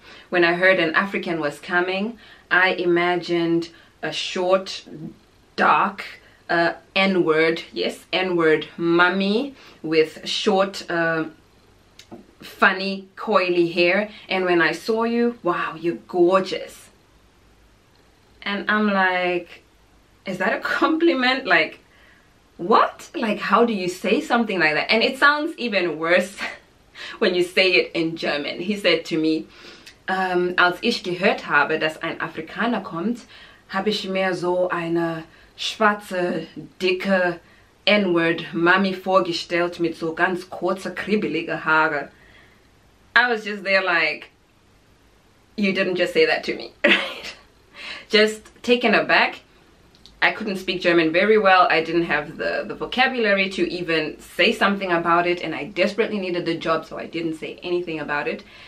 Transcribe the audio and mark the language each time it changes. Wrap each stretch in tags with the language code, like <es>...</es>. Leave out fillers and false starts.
<en>When I heard an African was coming, I imagined a short, dark, N-word, yes, N-word mummy with short, funny, coily hair. And when I saw you, wow, you're gorgeous. And I'm like, is that a compliment? Like, what? Like, how do you say something like that? And it sounds even worse when you say it in German. He said to me,</en> <de>als ich gehört habe, dass ein Afrikaner kommt, habe ich mir so eine schwarze, dicke N-word Mami vorgestellt mit so ganz kurze, kribbelige Haare.</de> <en>I was just there like, you didn't just say that to me, right? Just taken aback. I couldn't speak German very well. I didn't have the vocabulary to even say something about it, and I desperately needed the job, so I didn't say anything about it.</en>